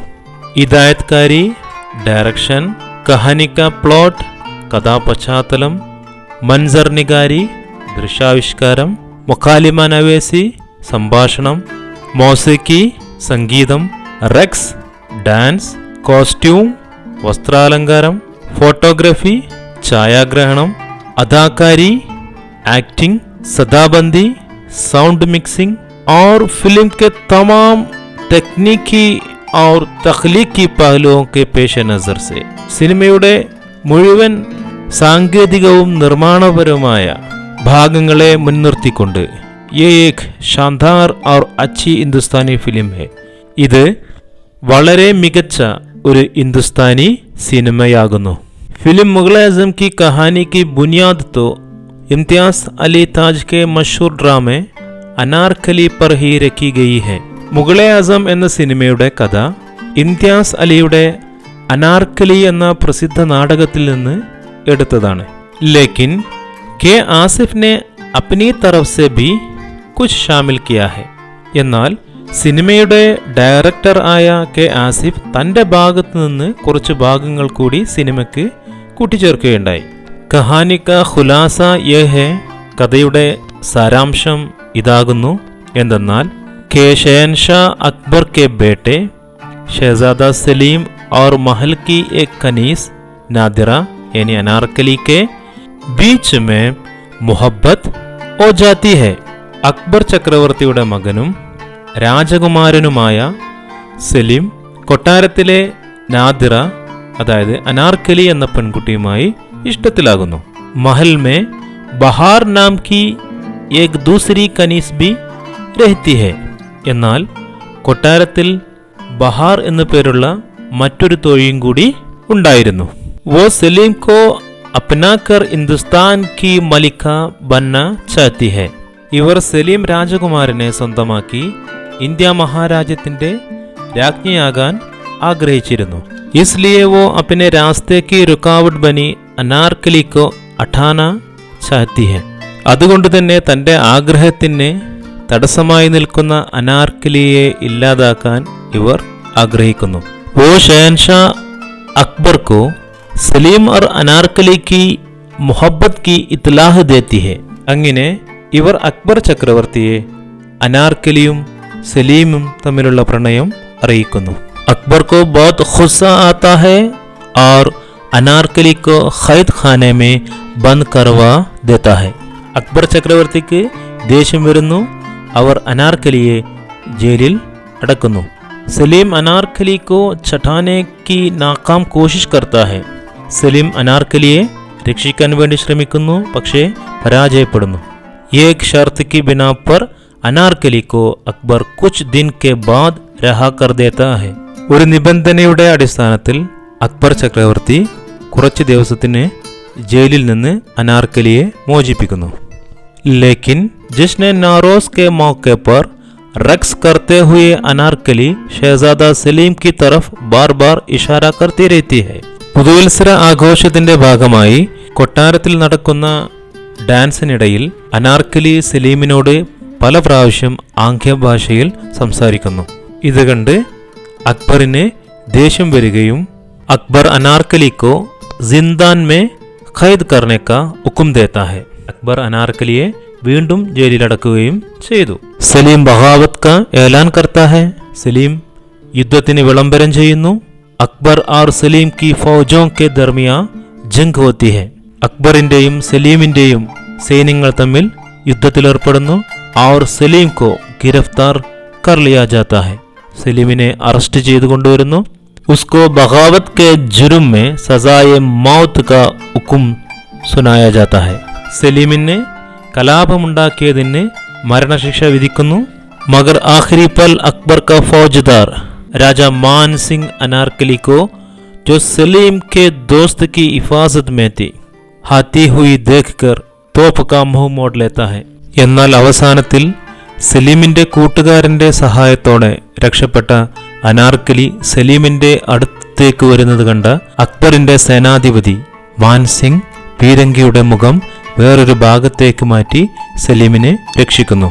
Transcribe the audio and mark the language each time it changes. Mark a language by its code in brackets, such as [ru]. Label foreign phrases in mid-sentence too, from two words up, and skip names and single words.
[ml] ഹിദായത്കാരി, ഡയറക്ഷൻ, [hi] कहानी का प्लॉट, [ml] കഥാപശ്ചാത്തലം, [hi] मंज़र निगारी, [ml] ദൃശ്യാവിഷ്കാരം, [hi] मुकालमा नवीसी, [ml] സംഭാഷണം, മോസിക്കി, സംഗീതം, റെക്സ്, ഡാൻസ്, കോസ്റ്റ്യൂം, വസ്ത്രാലങ്കാരം, ഫോട്ടോഗ്രാഫി, ഛായാഗ്രഹണം, [hi] अदाकारी, एक्टिंग, सदाबंदी, [en] sound mixing [hi] और फिल्म के तमाम तकनीकी और तख्लीकी पहलुओं के पेश नज़र से [ml] സിനിമയുടെ മുഴുവൻ സാങ്കേതികവും നിർമ്മാണപരവുമായ ഭാഗങ്ങളെ മുൻനിർത്തിക്കൊണ്ട് [hi] ये एक शानदार और अच्छी हिंदुस्तानी फिल्म है. [ml] ഇത് വളരെ മികച്ച ഒരു ഹിന്ദുസ്ഥാനി സിനിമയാകുന്നു. [hi] फिल्म मुगल आजम की कहानी की बुनियाद तो इम्तियाज़ अली ताज के मशहूर ड्रामे अनारकली पर ही रखी गई है. [ml] മുഗളെ ആസം എന്ന സിനിമയുടെ കഥ ഇംതിയാസ് അലിയുടെ അനാർക്കലി എന്ന പ്രസിദ്ധ നാടകത്തിൽ നിന്ന് എടുത്തതാണ്. [hi] ലേക്കിൻ കെ ആസിഫ് ने अपनी तरफ से भी कुछ शामिल किया है. [ml] എന്നാൽ സിനിമയുടെ ഡയറക്ടർ ആയ കെ ആസിഫ് തൻ്റെ ഭാഗത്തു നിന്ന് കുറച്ച് ഭാഗങ്ങൾ കൂടി സിനിമയ്ക്ക് കൂട്ടിച്ചേർക്കുകയുണ്ടായി. [hi] कहानी का खुलासा ये है. [ml] കഥയുടെ സാരാംശം ഇതാകുന്നു എന്തെന്നാൽ [hi] के शहंशाह अकबर के बेटे शहज़ादा सलीम और महल की एक कनीस नादिरा यानी अनारकली के बीच में मोहब्बत हो जाती है. [ml] അക്ബർ ചക്രവർത്തിയുടെ മകനും രാജകുമാരനുമായ സലീം കൊട്ടാരത്തിലെ നാദിറ അതായത് അനാർക്കലി എന്ന പെൺകുട്ടിയുമായി ഇഷ്ടത്തിലാകുന്നു. [hi] महल में बहार नाम की एक दूसरी कनीस भी रहती है. [ml] എന്നാൽ കൊട്ടാരത്തിൽ ബഹാർ എന്നു പേരുള്ള മറ്റൊരു തോഴിയും കൂടി ഉണ്ടായിരുന്നു. [hi] वो सलीम को अपनाकर हिंदुस्तान की मलिका बनना चाहती है. [ml] ഇവർ സലീം രാജകുമാരനെ സ്വന്തമാക്കി ഇന്ത്യ മഹാരാജ്യത്തിന്റെ രാജ്ഞിയാകാൻ ആഗ്രഹിച്ചിരുന്നു. [hi] इसलिए वो अपने रास्ते की रुकावट बनी अनारकली को हटाना चाहती है. [ml] അതുകൊണ്ട് തന്നെ തൻ്റെ ആഗ്രഹത്തിന് തടസ്സമായി നിൽക്കുന്ന അനാർക്കലിയെ ഇല്ലാതാക്കാൻ ഇവർ ആഗ്രഹിക്കുന്നു. [hi] वो शहनशाह अकबर को सलीम और अनारकली की मोहब्बत की इत्लाह देती है. [ml] അങ്ങനെ ഇവർ അക്ബർ ചക്രവർത്തിയെ അനാർക്കലിയും സലീമും തമ്മിലുള്ള പ്രണയം അറിയിക്കുന്നു. [hi] अकबर को बहुत गुस्सा आता है और अनारकली को क़ैद ख़ाने में बंद करवा देता है. [ml] അക്ബർ ചക്രവർത്തിക്ക് ദേഷ്യം വരുന്നു. അവർ അനാർക്കലിയെ ജയിലിൽ അടക്കുന്നു. [hi] സലീം അനാർക്കലി को छठाने की नाकाम कोशिश करता है. [ml] സലീം അനാർക്കലിയെ രക്ഷിക്കാൻ വേണ്ടി ശ്രമിക്കുന്നു, പക്ഷേ പരാജയപ്പെടുന്നു. [hi] एक शर्त की बिना पर अनारकली को अकबर कुछ दिन के बाद रहा कर देता है. [ml] ഒരു നിബന്ധനയുടെ അടിസ്ഥാനത്തിൽ അക്ബർ ചക്രവർത്തി കുറച്ച് ദിവസത്തിന് ജയിലിൽ നിന്ന് അനാർക്കലിയെ മോചിപ്പിക്കുന്നു. [hi] लेकिन जिसने नारोज के मौके पर रक्स करते हुए अनारकली शहजादा सलीम की तरफ बार बार इशारा करती रहती है. [ml] പുതുവത്സര ആഘോഷത്തിന്റെ ഭാഗമായി കൊട്ടാരത്തിൽ നടക്കുന്ന ഡാൻസിനിടയിൽ അനാർക്കലി സലീമിനോട് പല പ്രാവശ്യം ആംഗ്യഭാഷയിൽ സംസാരിക്കുന്നു. ഇത് കണ്ട് അക്ബറിന് ദേഷ്യം വരികയും [hi] അക്ബർ അനാർക്കലി को जिंदान में ഖൈദ് करने का हुक्म देता है. [ml] അക്ബർ അനാർക്കലിയെ വീണ്ടും ജയിലിലടക്കുകയും ചെയ്തു. [hi] സലീം ബഗാവത് का ऐलान करता है. [ml] സലീം യുദ്ധത്തിന് വിളംബരം ചെയ്യുന്നു. [hi] അക്ബർ और സലീം की फौजों के दरमियान जंग होती है. [ml] അക്ബറിന്റെയും സലീമിന്റെയും സൈന്യങ്ങൾ തമ്മിൽ യുദ്ധത്തിലേർപ്പെടുന്നു. [hi] और സലീം को गिरफ्तार कर लिया जाता है. [ml] സലീമിനെ അറസ്റ്റ് ചെയ്തു കൊണ്ടുവരുന്നു. [hi] उसको बगावत के जुर्म में सजाए मौत का हुक्म सुनाया जाता है. [ml] സലീമിനെ കലാപമുണ്ടാക്കിയതിന് മരണശിക്ഷ വിധിക്കുന്നു. [hi] मगर आखिरी पल अकबर का फौजदार राजा मान सिंह अनारकली को जो सलीम के दोस्त की हिफाजत में थी हाथी हुई देखकर तोप का मुंह मोड़ लेता है. [ml] എന്നാൽ അവസാനത്തിൽ സലീമിന്റെ കൂട്ടുകാരന്റെ സഹായത്തോടെ രക്ഷപ്പെട്ട അനാർക്കലി സലീമിന്റെ അടുത്തേക്ക് വരുന്നത് കണ്ട അക്ബറിന്റെ സേനാധിപതി മാൻസിംഗ് പീരങ്കിയുടെ മുഖം വേറൊരു ഭാഗത്തേക്ക് മാറ്റി സലീമിനെ രക്ഷിക്കുന്നു.